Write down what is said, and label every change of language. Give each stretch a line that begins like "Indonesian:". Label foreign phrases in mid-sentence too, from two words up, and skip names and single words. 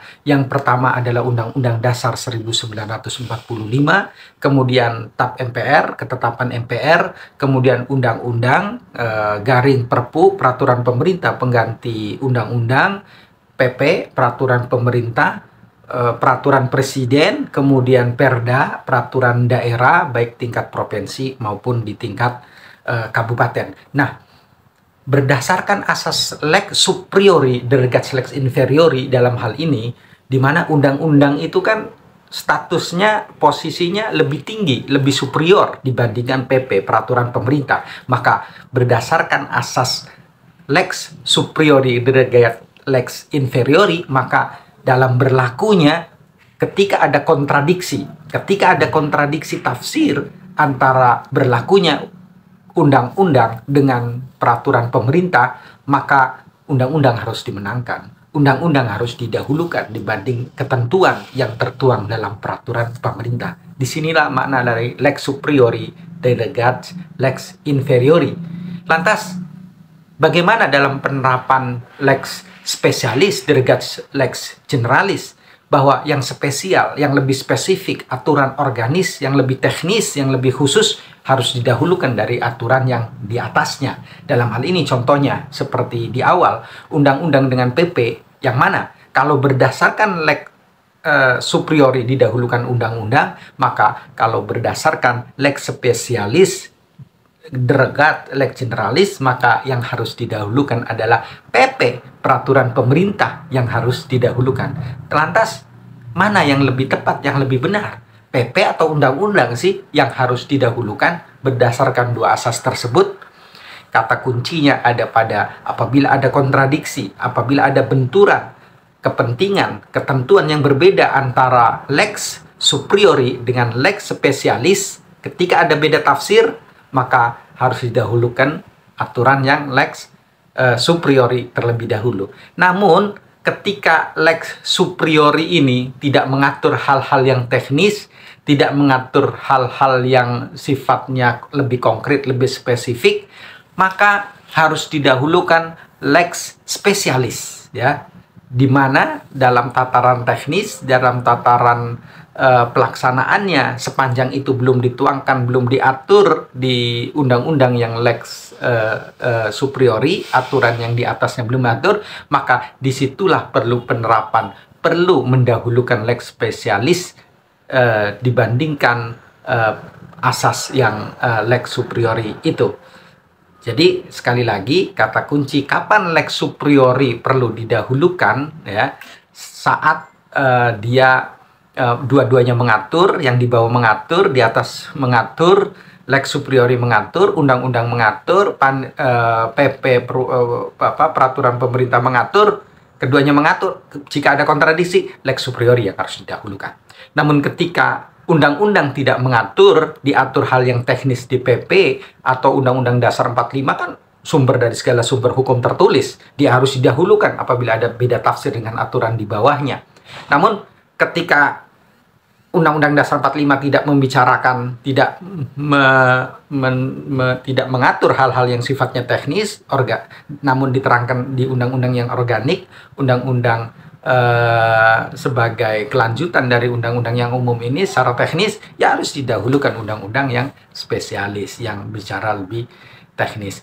Indonesian: Yang pertama adalah Undang-Undang Dasar 1945, kemudian TAP MPR, ketetapan MPR, kemudian Undang-Undang garing Perpu, peraturan pemerintah pengganti Undang-Undang, PP, peraturan pemerintah, peraturan presiden, kemudian Perda, peraturan daerah, baik tingkat provinsi maupun di tingkat kabupaten. Nah, berdasarkan asas
Latin: lex superiori delegat lex inferiori
Indonesian: dalam hal ini, di mana undang-undang itu kan statusnya, posisinya lebih tinggi, lebih superior dibandingkan PP, peraturan pemerintah. Maka berdasarkan asas
Latin: lex superiori delegat lex inferiori,
Indonesian: maka dalam berlakunya ketika ada kontradiksi tafsir antara berlakunya undang-undang dengan peraturan pemerintah, maka undang-undang harus dimenangkan. Undang-undang harus didahulukan dibanding ketentuan yang tertuang dalam peraturan pemerintah. Disinilah makna dari
Latin: lex superiori delegat lex inferiori.
Indonesian: Lantas, bagaimana dalam penerapan
Latin: lex spesialis delegat lex generalis?
Indonesian: Bahwa yang spesial, yang lebih spesifik, aturan organis, yang lebih teknis, yang lebih khusus harus didahulukan dari aturan yang di atasnya. Dalam hal ini contohnya seperti di awal, undang-undang dengan PP, yang mana kalau berdasarkan
Latin: lex superiori
Indonesian: didahulukan undang-undang, maka kalau berdasarkan
Latin: lex spesialis delegat lex generalis,
Indonesian: maka yang harus didahulukan adalah PP, peraturan pemerintah yang harus didahulukan. Lantas, mana yang lebih tepat, yang lebih benar? PP atau undang-undang sih yang harus didahulukan berdasarkan dua asas tersebut? Kata kuncinya ada pada apabila ada kontradiksi, apabila ada benturan kepentingan, ketentuan yang berbeda antara
Latin: lex superiori
Indonesian: dengan
Latin: lex spesialis,
Indonesian: ketika ada beda tafsir, maka harus didahulukan aturan yang
Latin: lex superiori
Indonesian: terlebih dahulu. Namun, ketika
Latin: lex superiori
Indonesian: ini tidak mengatur hal-hal yang teknis, tidak mengatur hal-hal yang sifatnya lebih konkret, lebih spesifik, maka harus didahulukan
Latin: lex spesialis,
Indonesian: ya, di mana dalam tataran teknis, dalam tataran pelaksanaannya, sepanjang itu belum dituangkan, belum diatur di undang-undang yang
Latin: lex superiori,
Indonesian: aturan yang di atasnya belum diatur, maka disitulah perlu penerapan, perlu mendahulukan
Latin: lex spesialis
Indonesian: dibandingkan asas yang
Latin: lex superiori
Indonesian: itu. Jadi sekali lagi, kata kunci kapan
Latin: lex superiori
Indonesian: perlu didahulukan, ya, saat dia dua-duanya mengatur, yang di bawah mengatur, di atas mengatur,
Latin: lex superiori
Indonesian: mengatur, undang-undang mengatur, PP peraturan pemerintah mengatur, keduanya mengatur. Jika ada kontradiksi,
Latin: lex superiori
Indonesian: yang harus didahulukan. Namun ketika undang-undang tidak mengatur, diatur hal yang teknis di PP atau Undang-Undang Dasar 45 kan sumber dari segala sumber hukum tertulis, dia harus didahulukan apabila ada beda tafsir dengan aturan di bawahnya. Namun ketika Undang-Undang Dasar 45 tidak membicarakan, tidak tidak mengatur hal-hal yang sifatnya teknis, namun diterangkan di undang-undang yang organik, Undang-Undang sebagai kelanjutan dari undang-undang yang umum ini secara teknis, ya harus didahulukan undang-undang yang spesialis, yang bicara lebih teknis.